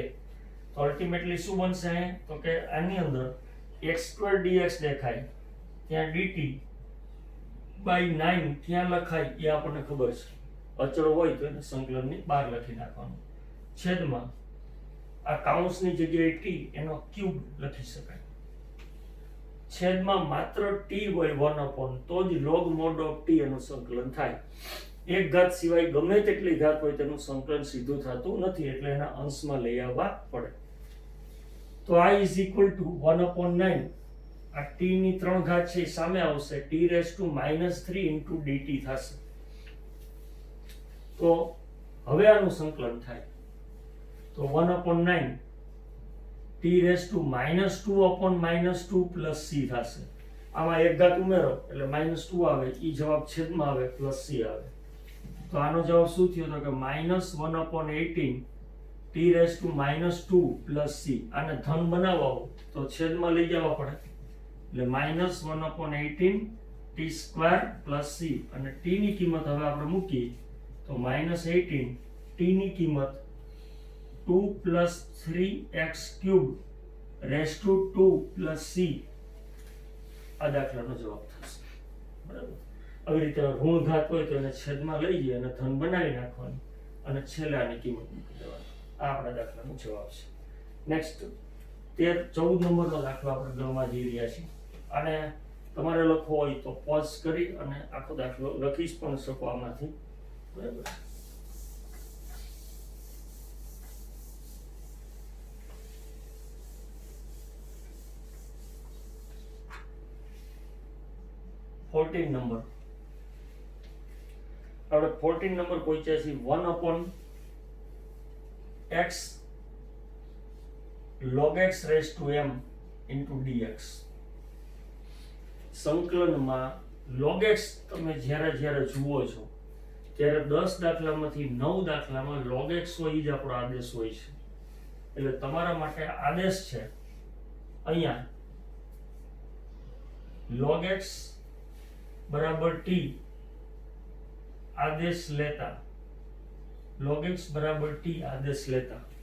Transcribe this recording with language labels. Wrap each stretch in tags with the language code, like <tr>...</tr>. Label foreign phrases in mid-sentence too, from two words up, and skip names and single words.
<gu>તો અલ્ટિમેટલી શું બનશે તો કે આની અંદર</gu> <en>x square dx</en> <gu>દેખાય ત્યાં</gu> <en>dt by 9</en> <gu>ક્યાં લખાય એ આપણને ખબર છે, અચળ હોય તો એને સંકલનની બહાર લખી નાખવાનું, છેદમાં આ કૌંસની જગ્યાએ t એનો ક્યુબ લખી શકાય, છેદમાં માત્ર t હોય 1 upon તો જ</gu> <en>log mod of t</en> <gu>એનું સંકલન થાય. એક ઘાત સિવાય ગમે તેટલી ઘાત હોય તેનું સંકલન સીધું થતું નથી, એટલે એના અંશમાં લઈ આવવા પડે. તો</gu> <en>I is equal to 1 upon 9,</en> <gu>આ t ની 3 ઘાત છે એ સામે આવશે,</gu> <en>t raised to -3 into dt</en> <gu>થશે. તો હવે આનું સંકલન થાય તો</gu> <en>1 upon 9 t raised to -2 upon -2 plus c</en> <gu>થશે. આમાં એક ઘાત ઉમેરો એટલે -2 આવે, ઈ જવાબ છેદમાં આવે પ્લસ c આવે. તો આનો જવાબ શું થયો તો કે</gu> <en>-1 upon 18 t raised to -2 plus c.</en> <gu>આને ધન બનાવવા હોય તો છેદમાં લઈ જવા પડે એટલે</gu> <en>-1 upon 18 t square plus c,</en> <gu>અને t ની કિંમત હવે આપણે મૂકીએ તો -18 t ની કિંમત</gu> <en>2 plus 3x cube raised to 2 plus c</en> <gu>આ દાખલાનો જવાબ થશે. બરાબર, આવી રીતે ઋણ ઘાત હોય તો એને છેદમાં લઈ જઈએ અને ધન બનાવી નાખવાની અને છેલ્લે આની કિંમત મૂકી દેવાની. આ આપણા દાખલાનો જવાબ છે. નેક્સ્ટ 14 નંબરનો દાખલો આપણે ગણવા જઈ રહ્યા છીએ, અને તમારે લખવો હોય તો પોઝ કરી અને આખો દાખલો લખી પણ શકો આમાંથી. બરાબર, 14 નંબર આપણે 14 નંબર પહોંચ્યા છીએ</gu> <en>1 upon x log x raised to m into dx.</en> <gu>સંકલનમાં log x તમે જ્યારે જુઓ છો ત્યારે 10 દાખલામાંથી 9 દાખલામાં log x હોય જ આપણો આદેશ હોય છે, એટલે તમારા માટે આદેશ છે અહીંયા log x બરાબર t આદેશ લેતા, log x બરાબર t આદેશ લેતા.</gu>